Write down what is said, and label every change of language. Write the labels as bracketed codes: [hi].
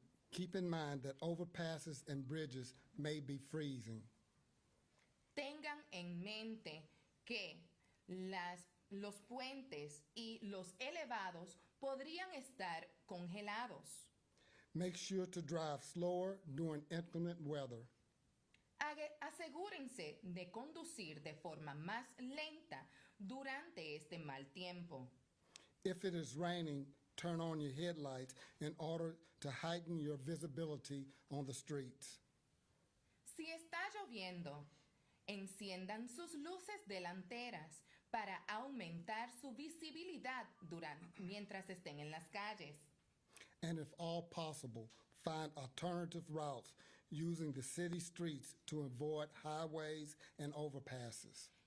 [en] Keep in mind that overpasses and bridges may be freezing. [es] Tengan en mente que los puentes y los elevados podrían estar congelados. [en] Make sure to drive slower during inclement weather. [es] Asegúrense de conducir de forma más lenta durante este mal tiempo. [en] If it is raining, turn on your headlights in order to heighten your visibility on the streets. [es] Si está lloviendo, enciendan sus luces delanteras para aumentar su visibilidad mientras estén en las calles. [en] And if all possible, find alternative routes using the city streets to avoid highways and overpasses.